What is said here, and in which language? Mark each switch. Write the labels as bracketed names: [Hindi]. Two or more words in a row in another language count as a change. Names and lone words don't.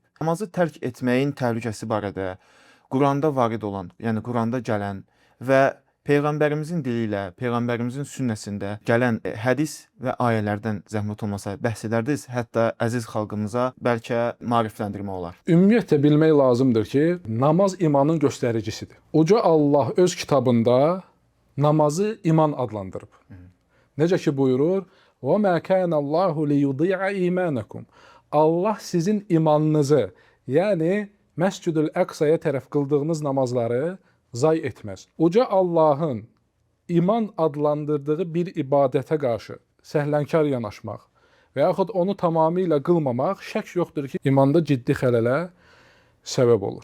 [Azerbaijani] Namazı tərk etməyin təhlükəsi barədə Quranda varid olan, yəni Quranda gələn və Peyğəmbərimizin dili ilə, Peyğəmbərimizin sünnəsində gələn hədis və ayələrdən zəhmət olmasa bəhs edərdiniz, hətta əziz xalqımıza bəlkə maarifləndirmə olar. Ümumiyyətlə bilmək lazımdır ki, namaz imanın göstəricisidir. Uca Allah öz kitabında namazı iman adlandırıb. Necə ki buyurur, [Arabic] وَمَا كَانَ اللّٰهُ لِيُضِيعَ اِيمَانَكُمْ. [Azerbaijani] Allah sizin imanınızı, yəni Məscid-ül Əqsaya tərəf qıldığınız namazları zay etməz. Uca Allahın iman adlandırdığı bir ibadətə qarşı səhlənkar yanaşmaq və yaxud onu tamamilə qılmamaq şək yoxdur ki, imanda ciddi xələlə səbəb olur.